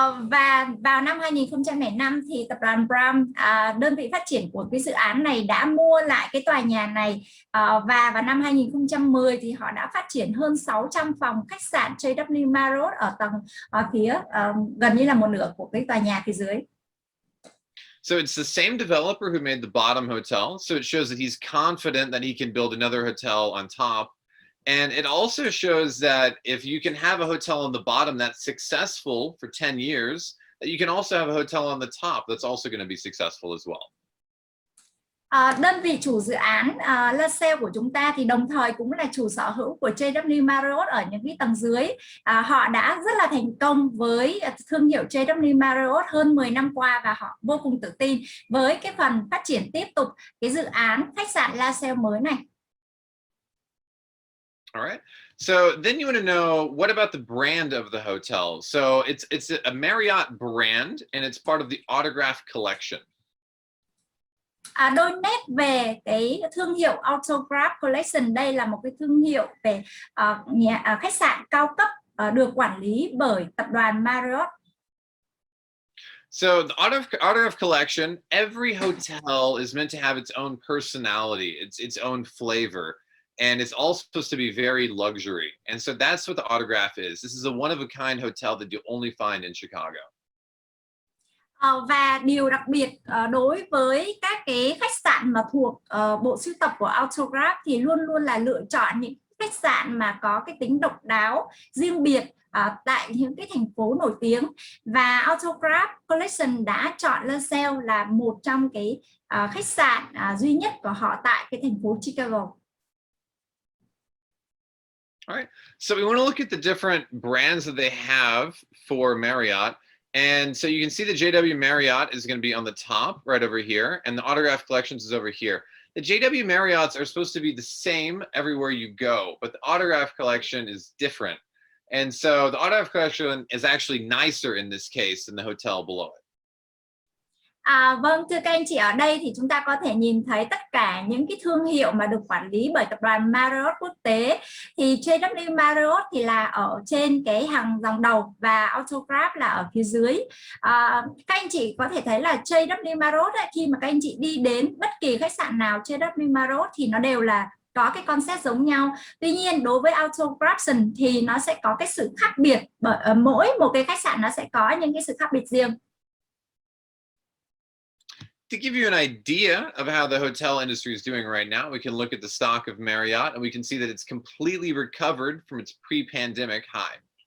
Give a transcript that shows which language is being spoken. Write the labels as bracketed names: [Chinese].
[Vietnamese] Và vào năm 2005 thì tập đoàn Bram, đơn vị phát triển của cái dự án này, đã mua lại cái tòa nhà này, và vào năm 2010 thì họ đã phát triển hơn 600 phòng khách sạn JW Marriott ở tầng phía gần như là một nửa của cái tòa nhà phía dưới. [English] So it's the same developer who made the bottom hotel. So it shows that he's confident that he can build another hotel on top. And it also shows that if you can have a hotel on the bottom that's successful for 10 years, that you can also have a hotel on the top that's also going to be successful as well. [Vietnamese] Đơn vị chủ dự án Lasalle của chúng ta thì đồng thời cũng là chủ sở hữu của JW Marriott ở những cái tầng dưới. Họ đã rất là thành công với thương hiệu JW Marriott hơn 10 năm qua, và họ vô cùng tự tin với cái phần phát triển tiếp tục cái dự án khách sạn Lasalle mới này. [English] All right. So then you want to know, what about the brand of the hotel? So it's a Marriott brand, and it's part of the Autograph Collection. [Vietnamese] Đôi nét về cái thương hiệu Autograph Collection, đây là một cái thương hiệu về khách sạn cao cấp được quản lý bởi tập đoàn Marriott. [English] So the Autograph Collection, every hotel is meant to have its own personality, its own flavor, and it's all supposed to be very luxury. And so that's what the Autograph is. This is a one-of-a-kind hotel that you only find in Chicago. [Vietnamese] Và điều đặc biệt đối với các cái khách sạn mà thuộc bộ sưu tập của Autograph thì luôn luôn là lựa chọn những khách sạn mà có cái tính độc đáo, riêng biệt tại những cái thành phố nổi tiếng. Và Autograph Collection đã chọn Lasalle là một trong cái khách sạn duy nhất của họ tại cái thành phố Chicago. [English] All right. So we want to look at the different brands that they have for Marriott. And so you can see the JW Marriott is going to be on the top right over here, and the Autograph Collections is over here. The JW Marriotts are supposed to be the same everywhere you go, but the Autograph Collection is different. And so the Autograph Collection is actually nicer in this case than the hotel below it. [Vietnamese] Vâng, thưa các anh chị, ở đây thì chúng ta có thể nhìn thấy tất cả những cái thương hiệu mà được quản lý bởi tập đoàn Marriott quốc tế. Thì JW Marriott thì là ở trên cái hàng dòng đầu và Autograph là ở phía dưới. Các anh chị có thể thấy là JW Marriott ấy, khi mà các anh chị đi đến bất kỳ khách sạn nào JW Marriott thì nó đều là có cái concept giống nhau. Tuy nhiên đối với Autograph thì nó sẽ có cái sự khác biệt, bởi mỗi một cái khách sạn nó sẽ có những cái sự khác biệt riêng. [English] To give you an idea of how the hotel industry is doing right now, we can look at the stock of Marriott, and we can see that it's completely recovered from its pre-pandemic high.